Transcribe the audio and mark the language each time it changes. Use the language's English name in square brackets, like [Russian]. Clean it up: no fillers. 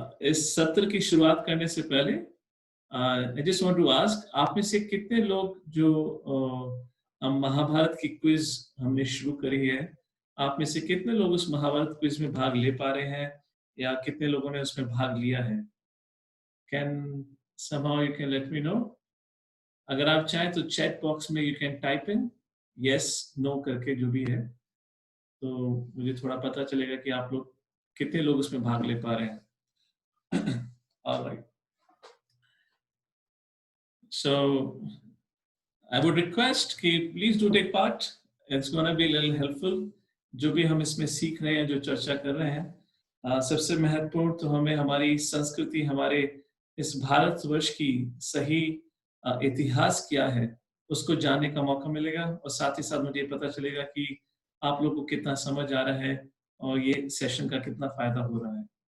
[Hindi] इस सत्र की शुरुआत करने से पहले [English] I just want to ask, [Hindi] आप में से कितने लोग जो हम महाभारत की क्विज हमने शुरू करी है, आप में से कितने लोग उस महाभारत क्विज में भाग ले पा रहे हैं या कितने लोगों ने उसमें भाग लिया है? [English] Can somehow you can let me know? [Hindi] अगर आप चाहें तो चैट बॉक्स में [English] you can type in yes no [Hindi] करके जो भी है, तो मुझे थोड़ा पता चलेगा कि आप लोग कितने लोग उसमें भाग ले पा रहे हैं। [English] Alright. So I would request [Hindi] कि [English] please do take part. It's gonna be a little helpful. [Hindi] जो भी हम इसमें सीख रहे हैं, जो चर्चा कर रहे हैं, सबसे महत्वपूर्ण तो हमें हमारी संस्कृति, हमारे इस भारतवर्ष की सही इतिहास क्या है, उसको जानने का मौका मिलेगा और साथ ही साथ मुझे पता चलेगा कि आप लोग को कितना समझ आ रहा है और ये सेशन का कितना फायदा हो रहा है।